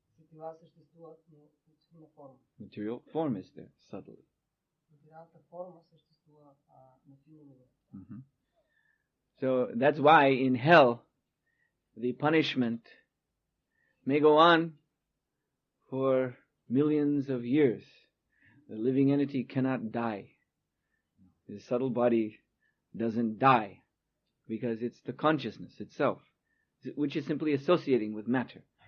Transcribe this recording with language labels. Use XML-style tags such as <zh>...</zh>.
<bg>сетива съществуват, но на форма.</bg> <en>Material form is there, subtly.</en> <bg>Материалната форма съществува на финно ниво.</bg> <en>So that's why in hell, the punishment may go on for millions of years. The living entity cannot die. The subtle body doesn't die because it's the consciousness itself, which is simply associating with matter.</en>